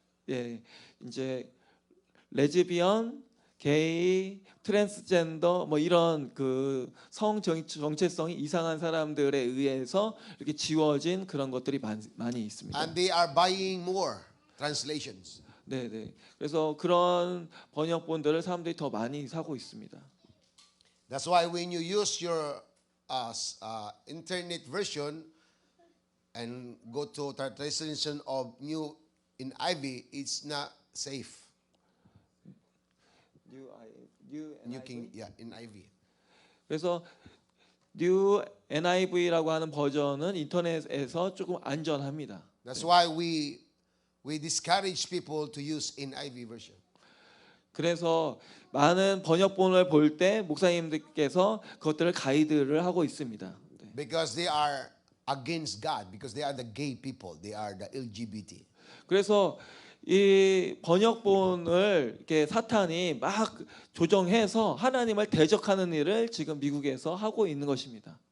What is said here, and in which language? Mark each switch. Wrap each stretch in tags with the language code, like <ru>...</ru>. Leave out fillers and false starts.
<ko>예, 이제 레즈비언, 게이, 트랜스젠더 뭐 이런 그 성 정체성이 이상한 사람들에 의해서 이렇게 지워진 그런 것들이 많이 있습니다.</ko> <en>And they are buying more translations.</en> <ko>네, 네. 그래서 그런 번역본들을 사람들이 더 많이 사고 있습니다.</ko> <en>That's why when you use your internet version and go to translation of New NIV, it's not safe. New King, yeah, NIV.</en> <ko>그래서 New NIV라고 하는 버전은 인터넷에서 조금 안전합니다.</ko> <en>That's why we discourage people to use NIV version.</en> <ko>그래서 많은 번역본을 볼 때 목사님들께서 그것들을 가이드를 하고 있습니다. 네.</ko> <en>Because they are against God, because they are the gay people, they are the LGBT.</en> <ko>그래서 이 번역본을 이렇게 사탄이 막 조정해서 하나님을 대적하는 일을 지금 미국에서 하고 있는 것입니다.</ko>